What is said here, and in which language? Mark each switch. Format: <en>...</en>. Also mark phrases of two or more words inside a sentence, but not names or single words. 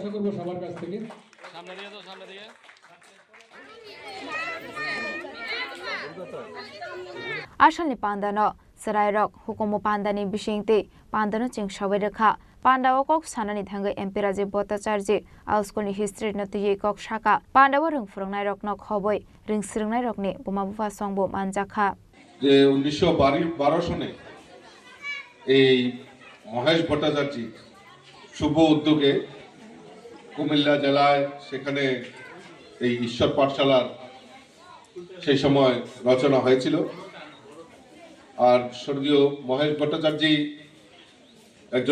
<trp>Ashalni Pandano Sarairok Hukumu Pandani Bishingte Pandano Chingshawe Rekha Pandawa kok sanani thangai MP Rajiv Bhattacharya Auskoni history no tuye kok shaka Pandawa rung furungnai rok no khoboi ring sirungnai rok ni buma bufa songbo manjakha</trp> <bn>যে 1912 সনে এই মহেশ ভট্টাচার্য শুভ উদ্যোগে কুমিল্লা জেলায় সেখানে এই ঈশ্বর পাঠশালার সেই সময় রচনা হয়েছিল আর স্বর্গীয় মহেশ ভট্টাচার্য একজন</bn>